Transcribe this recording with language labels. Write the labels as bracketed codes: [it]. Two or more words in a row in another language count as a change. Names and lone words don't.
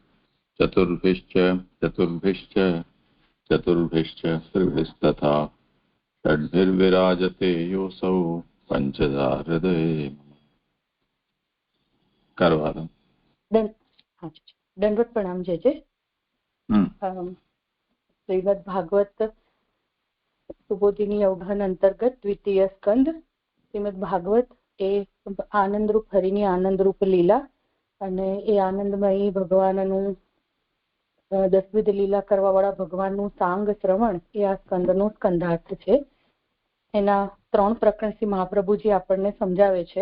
[sa] चतुर्भिश्च श्रीभिस्तथा षड्भिर्विराजते योऽसौ पंचधा हृदये। करवादन [hi] दंडवत प्रणाम जय जय। श्रीमद् भागवत सुबोधिनी अवधान अंतर्गत द्वितीय स्कंद [gu] શ્રીમદ ભાગવત એ આનંદરૂપ હરિની આનંદરૂપ લીલા અને એ આનંદમયી ભગવાનનું દસવિધ લીલા કરવા વાળા ભગવાનનું સાંગ શ્રવણ એ આ સ્કંદનો સ્કંધાર્થ છે. એના ત્રણ પ્રકરણ શ્રી મહાપ્રભુજી આપણને સમજાવે છે.